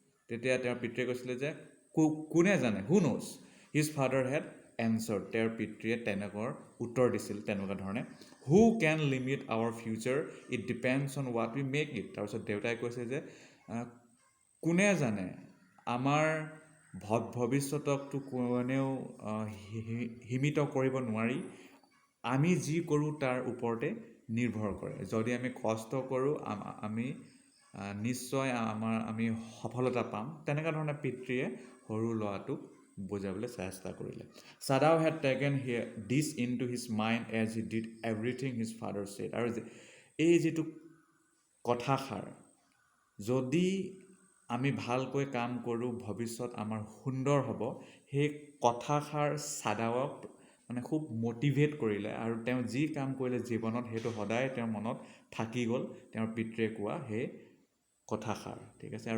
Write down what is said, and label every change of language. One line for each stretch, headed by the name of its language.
Assamese: তেতিয়া তেওঁৰ পিতৃয়ে কৈছিলে যে কোনে জানে,
English: Who knows. His father had answered,
Assamese: তেওঁৰ পিতৃয়ে তেনেকুৱা উত্তৰ দিছিল, তেনেকুৱা ধৰণে,
English: Who can limit our future, it depends on what we make it.
Assamese: তাৰপিছত দেউতাই কৈছে যে কোনে জানে, আমাৰ ভৱিষ্যতকটো কোনেও সীমিত কৰিব নোৱাৰি, আমি যি কৰোঁ তাৰ ওপৰতে নিৰ্ভৰ কৰে। যদি আমি কষ্ট কৰোঁ, আমি নিশ্চয় আমি সফলতা পাম। তেনেকুৱা ধৰণে পিতৃয়ে সৰু ল'ৰাটোক বুজাবলৈ চেষ্টা কৰিলে।
English: Sadao had taken this in to his mind as he did everything his father said.
Assamese: আৰু এই যিটো কথাষাৰ, যদি আমি ভালকৈ কাম কৰোঁ, ভৱিষ্যত আমাৰ সুন্দৰ হ'ব, সেই কথাষাৰ চাদাওক মানে খুব মটিভেট কৰিলে, আৰু তেওঁ যি কাম কৰিলে জীৱনত, সেইটো সদায় তেওঁৰ মনত থাকি গ'ল, তেওঁৰ পিতৃয়ে কোৱা সেই কথাষাৰ, ঠিক আছে।